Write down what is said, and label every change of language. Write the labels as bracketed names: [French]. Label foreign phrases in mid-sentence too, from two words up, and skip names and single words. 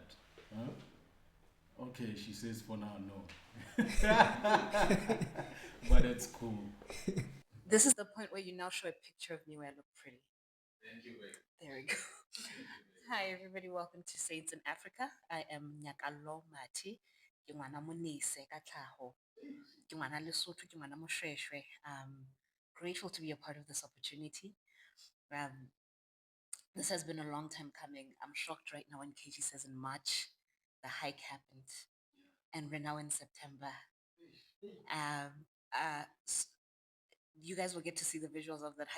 [English] Huh? Okay, she says for now no. But it's cool. This is the point where you now show a picture of me where I look pretty. Thank you, babe. There we go. Hi, everybody. Welcome to Saints in Africa. I am Nyakalo Mati. [Southern Sotho] Ke ngwana Monise ka tlhago. Ke ngwana Lesotho, ke ngwana Moshweshwe. [English] Grateful to be a part of this opportunity. This has been a long time coming. I'm shocked right now when KG says in March the hike happened, and we're now in September. You guys will get to see the visuals of that hike.